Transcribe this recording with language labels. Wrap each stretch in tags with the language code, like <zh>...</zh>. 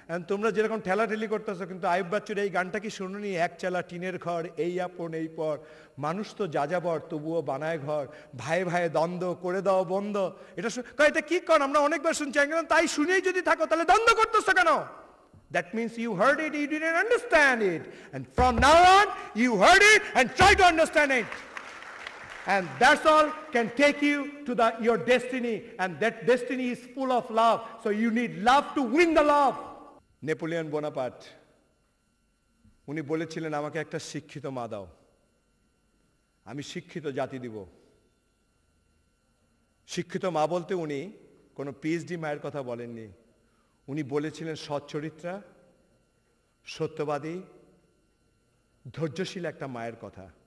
<bn>তোমরা যেরকম ঠেলাঠেলি করতেছো, কিন্তু আইয়ুব বাচ্চার এই গানটা কি শুনুনি? এক চালা টিনের ঘর, এই আপন এই পর, মানুষ তো যাযাবর তবুও বানায় ঘর, ভাইয়ে ভাইয়ে দ্বন্দ্ব করে দাও বন্ধ। এটা কি কর? আমরা অনেকবার শুনছি, তাই শুনেই যদি থাকো তাহলে দ্বন্দ্ব করতেছো কেন?</bn> <en>That means you heard it, you didn't understand it. And from now on, you heard it and try to understand it. And that's all can take you to your destiny. And that destiny is full of love. So you need love to win the love.</en> <bn>Napoleon Bonaparte উনি বলেছিলেন, আমাকে একটা শিক্ষিত মা দাও, আমি শিক্ষিত জাতি দিব। শিক্ষিত মা বলতে উনি কোনো পিএইচডি মায়ের কথা বলেননি। উনি বলেছিলেন সচ্চরিত্রা, সত্যবাদী, ধৈর্যশীল একটা মায়ের কথা।</bn>